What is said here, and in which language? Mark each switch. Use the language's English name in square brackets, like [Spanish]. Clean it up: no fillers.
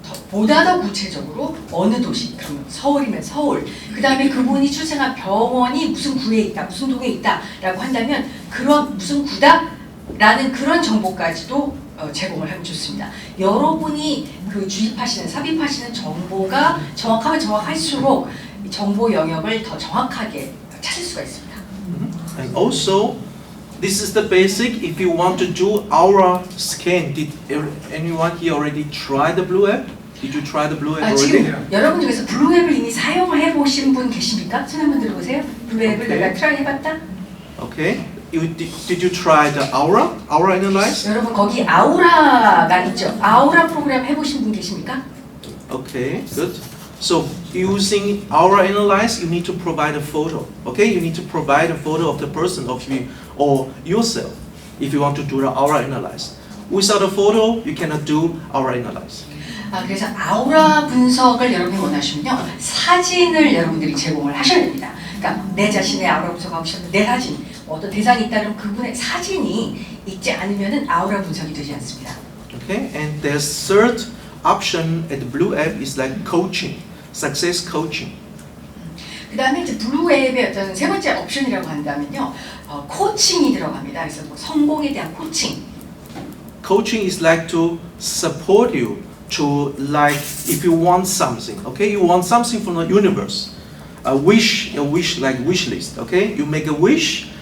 [Korean] 보다 더 구체적으로 어느 도시, 그러면 서울이면 서울, 그 다음에 그분이 출생한 병원이 무슨 구에 있다, 무슨 동에 있다라고 한다면 그런 무슨 구다라는 그런 정보까지도 제공을 하면 좋습니다. 여러분이 그 삽입하시는 정보가 정확하면 정확할수록 정보 영역을 더 정확하게 찾을 수가 있습니다. [English] And also, this is the basic. If you want to do aura scan, did anyone here already try the blue app? Did you try the blue app already? [Korean] 지금 여러분 중에서 블루 앱을 이미 사용해 보신 분 계십니까? 손 한번 들어보세요. 블루 앱을 내가 트라이 해봤다. [English] Okay. Did you try the aura analyze? [Korean] 여러분 거기 아우라가 있죠. 아우라 프로그램 해보신 분 계십니까? [English] Okay, good. So using aura analyze, you need to provide a photo. Okay, you need to provide a photo of the person of you or yourself if you want to do the aura analyze. Without a photo, you cannot do aura analyze. [Korean] 그래서 아우라 분석을 여러분이 원하시면요, 사진을 여러분들이 제공을 하셔야 됩니다. 그러니까 내 자신의 아우라 분석하고 싶으면 내 사진, 어떤 대상이 있다면 그분의 사진이 있지 않으면은 아우라 분석이 되지 않습니다. [English] Okay, and the third option at the blue app is like coaching, success coaching. [Korean] 그 다음에 이제 블루 앱의 어떤 세 번째 옵션이라고 한다면요, 코칭이 들어갑니다. 그래서 뭐 성공에 대한 코칭. [English] Coaching is like to support you to like if you want something, okay, you want something from the universe, a wish like wish list, okay, you make a wish